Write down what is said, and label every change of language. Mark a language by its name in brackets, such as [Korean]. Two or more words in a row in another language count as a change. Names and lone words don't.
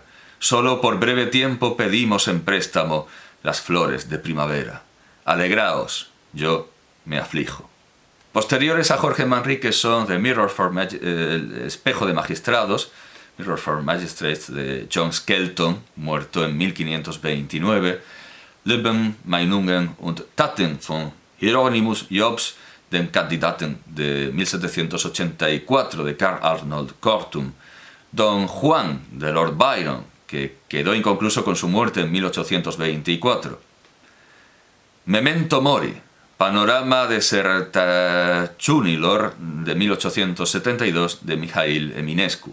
[Spanish] Solo por breve tiempo pedimos en préstamo las flores de primavera. Alegraos, yo me aflijo. Posteriores a Jorge Manrique son The Mirror for el espejo de magistrados, Mirror for Magistrates, de John Skelton, muerto en 1529, Leben, Meinungen und Taten von Hieronymus Jobs, den Kandidaten, de 1784, de Karl Arnold Kortum, Don Juan, de Lord Byron, que quedó inconcluso con su muerte en 1824. Memento Mori, Panorama de Sertachunilor, de 1872, de Mijail Eminescu.